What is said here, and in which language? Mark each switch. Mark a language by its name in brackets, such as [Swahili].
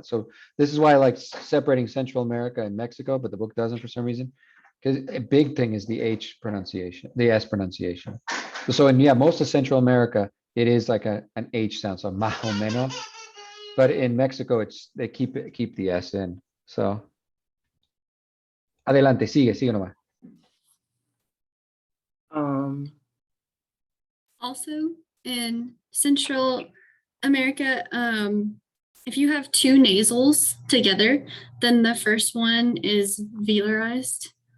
[English] So this is why I like separating Central America and Mexico, but the book doesn't for some reason. Because a big thing is the H pronunciation, the S pronunciation. So in most of Central America, it is like an H sound, so [Spanish] más o menos. [English] But in Mexico, they keep the S in. So [Spanish] adelante, sigue nomás. [English] Also, in Central America, if you have 2 nasals together, then the first one is velarized.